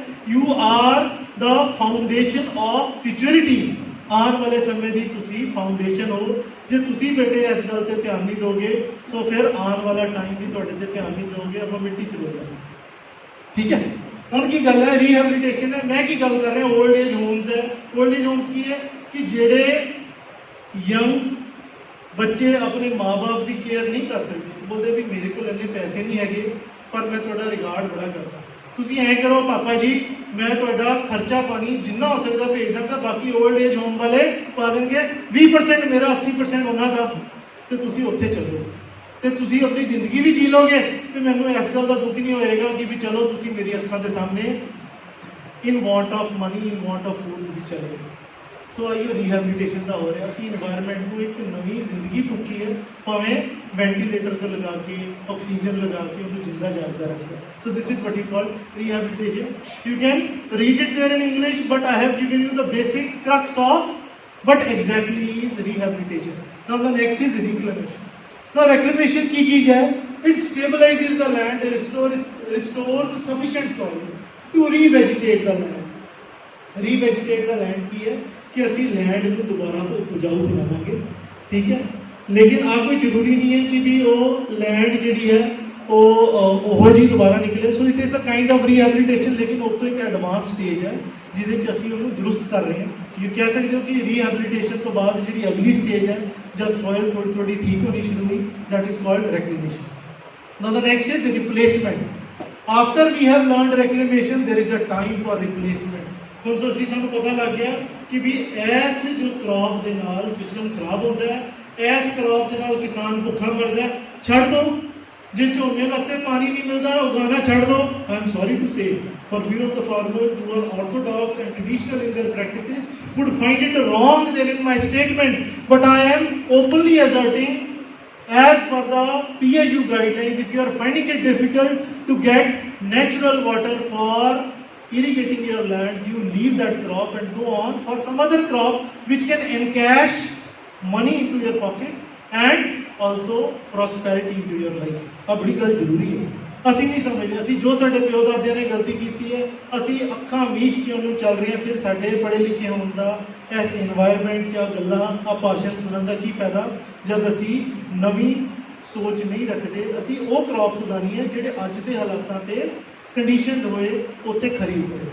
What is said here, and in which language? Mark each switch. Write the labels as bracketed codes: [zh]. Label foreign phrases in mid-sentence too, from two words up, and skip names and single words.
[en] You are the foundation of futurity. [pa] ਆਉਣ ਵਾਲੇ ਸਮੇਂ ਦੀ ਤੁਸੀਂ ਫਾਊਂਡੇਸ਼ਨ ਹੋ। ਜੇ ਤੁਸੀਂ ਬੇਟੇ ਇਸ ਗੱਲ ਤੇ ਧਿਆਨ ਨਹੀਂ ਦੋਗੇ ਸੋ ਫਿਰ ਆਉਣ ਵਾਲਾ ਟਾਈਮ ਵੀ ਤੁਹਾਡੇ ਤੇ ਧਿਆਨ ਨਹੀਂ ਦੋਗੇ, ਆਪਾਂ ਮਿੱਟੀ ਚ ਹੋ ਜਾਵਾਂਗੇ। ਠੀਕ ਹੈ, ਹੁਣ ਕੀ ਗੱਲ ਹੈ? ਰੀਹੈਬਿਲਿਟੇਸ਼ਨ ਹੈ। ਮੈਂ ਕੀ ਗੱਲ ਕਰ ਰਿਹਾ? [en] old age homes [pa] है। [en] old age homes [pa] ਕੀ ਹੈ ਕਿ ਜਿਹੜੇ यंग ਬੱਚੇ ਆਪਣੇ ਮਾਂ-ਬਾਪ ਦੀ ਕੇਅਰ ਨਹੀਂ ਕਰ ਸਕਦੇ, ਬੋਲਦੇ ਵੀ ਮੇਰੇ ਕੋਲ ਇੰਨੇ ਪੈਸੇ ਨਹੀਂ ਹੈਗੇ ਪਰ ਮੈਂ ਤੁਹਾਡਾ ਰਿਗਾਰਡ ਬੜਾ ਕਰਦਾ, ਤੁਸੀਂ ਐਂ ਕਰੋ ਪਾਪਾ ਜੀ ਮੈਂ ਤੁਹਾਡਾ ਖਰਚਾ ਪਾਣੀ ਜਿੰਨਾ ਹੋ ਸਕਦਾ ਭੇਜ ਦਾਂਗਾ, ਬਾਕੀ [en] old age home [pa] ਵਾਲੇ ਪਾ ਦੇਣਗੇ 20% ਮੇਰਾ 80% ਉਹਨਾਂ ਦਾ, ਤੇ ਤੁਸੀਂ ਉੱਥੇ ਚੱਲੋ ਤੇ ਤੁਸੀਂ ਆਪਣੀ ਜ਼ਿੰਦਗੀ ਵੀ ਜੀ ਲੋਗੇ ਤੇ ਮੈਨੂੰ ਇਸ ਗੱਲ ਦਾ ਦੁੱਖ ਨਹੀਂ ਹੋਏਗਾ ਕਿ ਵੀ ਚਲੋ ਤੁਸੀਂ ਮੇਰੀ ਅੱਖਾਂ ਦੇ ਸਾਹਮਣੇ [en] in want of money, in want of food [pa] ਤੁਸੀਂ ਚੱਲੇ। ਸੋ ਆਈਓ ਰੀਹੈਬਿਲਿਟੇਸ਼ਨ ਦਾ ਹੋ ਰਿਹਾ। ਅਸੀਂ ਇਨਵਾਇਰਨਮੈਂਟ ਨੂੰ ਇੱਕ ਨਵੀਂ ਜ਼ਿੰਦਗੀ ਫੂਕੀ ਹੈ, ਭਾਵੇਂ ਵੈਂਟੀਲੇਟਰਸ ਲਗਾ ਕੇ, ਆਕਸੀਜਨ ਲਗਾ ਕੇ ਉਹਨੂੰ ਜਿੰਦਾ ਜਾਗਦਾ ਰੱਖਿਆ। [en] So this is what you call rehabilitation. You can read it there in English, but I have given you the basic crux of what exactly is rehabilitation. Now the next is reclamation. Now reclamation [pa] ਕੀ ਚੀਜ਼ ਹੈ? [en] It stabilizes the land, restores sufficient soil to revegetate the land. Revegetate the land [pa] ਕੀ ਹੈ ਕਿ ਅਸੀਂ ਲੈਂਡ ਨੂੰ ਦੁਬਾਰਾ ਤੋਂ ਉਪਜਾਊ ਬਣਾਵਾਂਗੇ, ਠੀਕ ਹੈ, ਲੇਕਿਨ ਆ ਕੋਈ ਜ਼ਰੂਰੀ ਨਹੀਂ ਹੈ ਕਿ ਵੀ ਉਹ ਲੈਂਡ ਜਿਹੜੀ ਹੈ ਉਹ ਜੀ ਦੁਬਾਰਾ ਨਿਕਲੇ। [en] so it is a kind of rehabilitation, [pa] ਲੇਕਿਨ ਉਹ ਤੋਂ ਇੱਕ [en] advance stage [pa] ਹੈ ਜਿਹਦੇ 'ਚ ਅਸੀਂ ਉਹਨੂੰ ਦਰੁਸਤ ਕਰ ਰਹੇ ਹਾਂ। ਇਹ ਕਹਿ ਸਕਦੇ ਹੋ ਕਿ ਰੀਹੈਬਿਲਿਟੇਸ਼ਨ ਤੋਂ ਬਾਅਦ ਜਿਹੜੀ ਅਗਲੀ ਸਟੇਜ ਹੈ ਜਦ ਸੋਇਲ ਥੋੜੀ ਥੋੜੀ ਠੀਕ ਹੋਣੀ ਸ਼ੁਰੂ ਹੋਈ, [en] that is called reclamation. Now the next is replacement. After we have learned reclamation, there is a time for replacement. [pa] ਹੁਣ ਅਸੀਂ ਸਾਨੂੰ ਪਤਾ ਲੱਗ ਗਿਆ ਕਿ ਵੀ ਇਸ ਜੋ ਕ੍ਰੌਪ ਦੇ ਨਾਲ ਸਿਸਟਮ ਖਰਾਬ ਹੁੰਦਾ ਹੈ, ਇਸ ਕ੍ਰੌਪ ਦੇ ਨਾਲ ਕਿਸਾਨ ਭੁੱਖਾ ਮਰਦਾ ਹੈ, ਛੱਡ ਦਿਓ। ਜੇ ਝੋਨੇ ਵਾਸਤੇ ਪਾਣੀ ਨਹੀਂ ਮਿਲਦਾ ਉਗਾਉਣਾ ਛੱਡ ਦਿਓ। [en] I am sorry to say for few of the farmers who are orthodox and traditional in their practices would find it wrong there in my statement, but I am openly asserting as per the PAU guidelines, if you are finding it difficult to get natural water for irrigating your land, you leave that crop and go on for some other crop which can encash money into your pocket and also prosperity into your life. [pa] ਆ ਬੜੀ ਗੱਲ ਜ਼ਰੂਰੀ ਹੈ। ਅਸੀਂ ਨਹੀਂ ਸਮਝਦੇ, ਅਸੀਂ ਜੋ ਸਾਡੇ ਪਿਓ ਦਾਦਿਆਂ ਨੇ ਗਲਤੀ ਕੀਤੀ ਹੈ ਅਸੀਂ ਅੱਖਾਂ ਮੀਚ ਕੇ ਉਹਨੂੰ ਚੱਲ ਰਹੇ ਹਾਂ। ਫਿਰ ਸਾਡੇ ਪੜ੍ਹੇ ਲਿਖੇ ਹੋਣ ਦਾ ਇਸ ਇਨਵਾਇਰਨਮੈਂਟ 'ਚ ਆ ਗੱਲਾਂ ਆ ਭਾਸ਼ਣ ਸੁਣਨ ਦਾ ਕੀ ਫਾਇਦਾ ਜਦ ਅਸੀਂ ਨਵੀਂ ਸੋਚ ਨਹੀਂ ਰੱਖਦੇ। ਅਸੀਂ ਉਹ ਕ੍ਰੌਪਸ ਉਗਾਉਣੀ ਹੈ ਜਿਹੜੇ ਅੱਜ ਦੇ ਹਾਲਾਤਾਂ ਤੇ ਕੰਡੀਸ਼ਨਡ ਹੋਏ ਉੱਥੇ ਖਰੀ ਉਤਰੇ।